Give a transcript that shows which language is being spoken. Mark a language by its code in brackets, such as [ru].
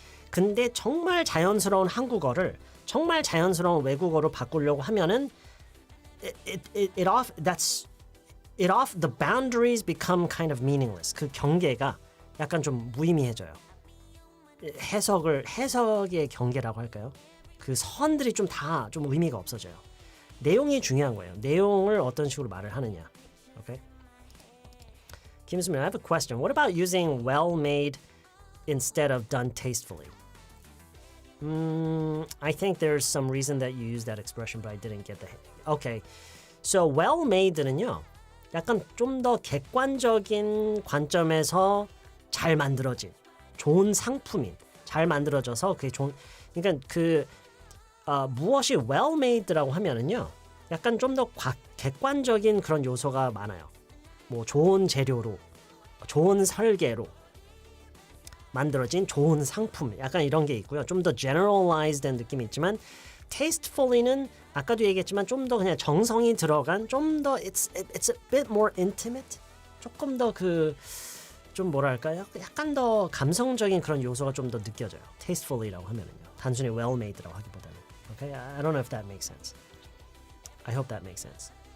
[ko] 근데 정말 자연스러운 한국어를 정말 자연스러운 외국어로 바꾸려고 하면은 [en] the boundaries become kind of meaningless. [ko] 그 경계가 약간 좀 무의미해져요. 해석의 경계라고 할까요? 그 선들이 좀 의미가 없어져요. 내용이 중요한 거예요. 내용을 어떤 식으로 말을 하느냐. [en] Okay? 김수민, I have a question. What about using well-made instead of done tastefully? I think there's some reason that you use that expression, but I didn't get the hint. Okay. [ko] So well-made는요. 약간 좀 더 객관적인 관점에서 잘 만들어진 좋은 상품인 잘 만들어져서 그게 좋은 그러니까 무엇이 well-made라고 하면은요. 약간 좀 더 객관적인 그런 요소가 많아요. 뭐 좋은 재료로 좋은 설계로 만들어진 좋은 상품 약간 이런 게 있고요. 좀 더 generalized 된 느낌이 있지만 tastefully는 아까도 얘기했지만 좀 더 그냥 정성이 들어간 좀 더 [en] it's a bit more intimate [ko] 조금 더 좀 뭐랄까요? 약간 더 감성적인 그런 요소가 좀 더 느껴져요. tastefully라고 하면은요. 단순히 well-made라고 하기보다는. [en] Okay? I don't know if that makes sense. I hope that makes sense.